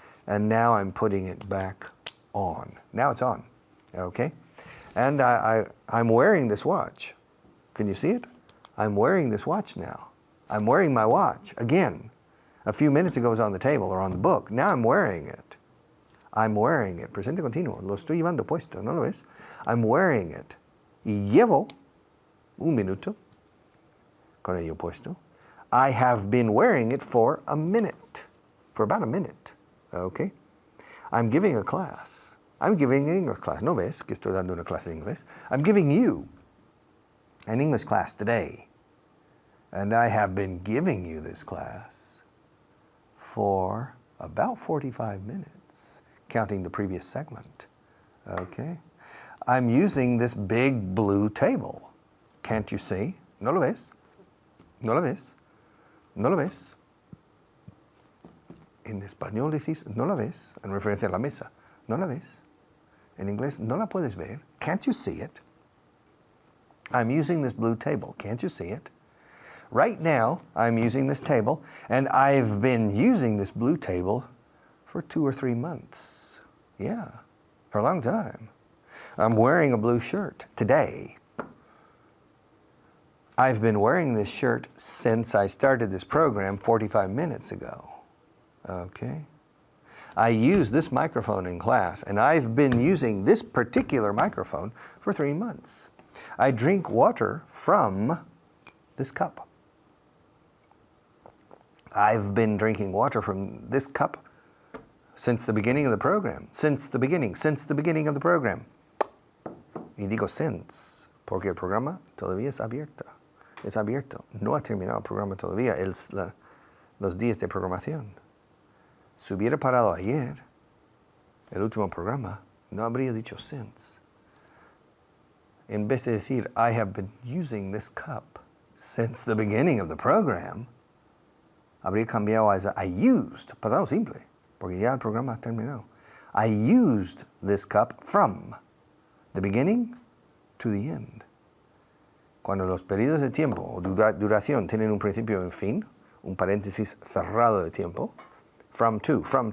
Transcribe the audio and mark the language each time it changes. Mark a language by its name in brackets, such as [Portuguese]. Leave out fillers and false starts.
[English] And now I'm putting it back on. Now it's on. Okay? And I'm wearing this watch. Can you see it? I'm wearing this watch now. I'm wearing my watch. Again, a few minutes ago it was on the table or on the book. Now I'm wearing it. I'm wearing it. [Spanish] Presente continuo. Lo estoy llevando puesto. ¿No lo ves? [English] I'm wearing it. [Spanish] Y llevo un minuto con ello puesto. [English] I have been wearing it for a minute. For about a minute. Okay? I'm giving a class. I'm giving an English class. [Spanish] ¿No ves que estoy dando una clase de inglés? [English] I'm giving you an English class today. And I have been giving you this class for about 45 minutes, counting the previous segment. Okay? I'm using this big blue table. Can't you see? [Spanish] ¿No lo ves? ¿No lo ves? ¿No lo ves? En español decís, no la ves, en referencia a la mesa. ¿No la ves? En inglés, no la puedes ver. [English] Can't you see it? I'm using this blue table. Can't you see it? Right now, I'm using this table, and I've been using this blue table for 2 or 3 months. Yeah, for a long time. I'm wearing a blue shirt today. I've been wearing this shirt since I started this program 45 minutes ago. Okay? I use this microphone in class, and I've been using this particular microphone for 3 months. I drink water from this cup. I've been drinking water from this cup since the beginning of the program. Since the beginning of the program. [Spanish] Y digo since, porque el programa todavía es abierto. Es abierto. No ha terminado el programa todavía, los días de programación. Si hubiera parado ayer, el último programa, no habría dicho since. En vez de decir, [English] I have been using this cup since the beginning of the program, [Spanish] habría cambiado a [English] I used, [Spanish] pasado simple, porque ya el programa ha terminado. [English] I used this cup from the beginning to the end. [Spanish] Cuando los periodos de tiempo o duración tienen un principio y un fin, un paréntesis cerrado de tiempo, from to.